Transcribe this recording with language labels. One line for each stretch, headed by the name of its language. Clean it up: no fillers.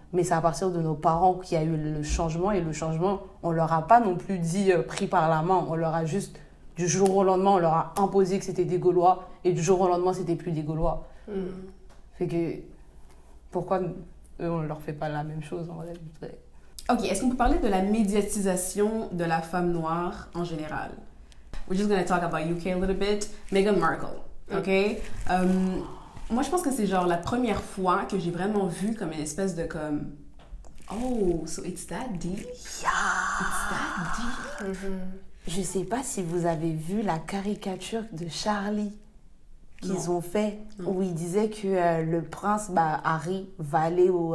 French: Mais c'est à partir de nos parents qu'il y a eu le changement, et le changement, on leur a pas non plus dit pris par la main, on leur a juste, du jour au lendemain, on leur a imposé que c'était des Gaulois, et du jour au lendemain, c'était plus des Gaulois. Fait que, pourquoi eux, on leur fait pas la même chose, en vrai? Ok, est-ce qu'on peut parler de la médiatisation de la femme noire en général?
English: We're just going to talk about UK a little bit. Meghan Markle, ok?
French: Moi, je pense que c'est genre la première fois que j'ai vraiment vu comme une espèce de comme...
English: Oh, so it's that deep? Yeah! It's that deep?
French: Je sais pas si vous avez vu la caricature de Charlie qu'ils ont fait, où il disait que le prince Harry va aller